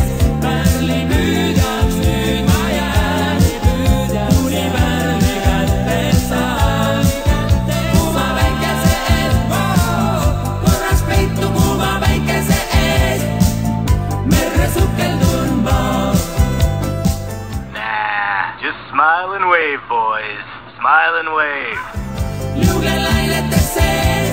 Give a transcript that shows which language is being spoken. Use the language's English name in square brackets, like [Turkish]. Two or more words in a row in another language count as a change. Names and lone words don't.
[Estonian] Pärlipüüdjaks nüüd ma jään, kuni pärli kätte saan. Kuuma päikese ees korraks peitu, kuuma päikese ees merre sukeldun ma. [English] Nah, just smile and wave, boys. Smile and wave. [Estonian] Liugelainete sees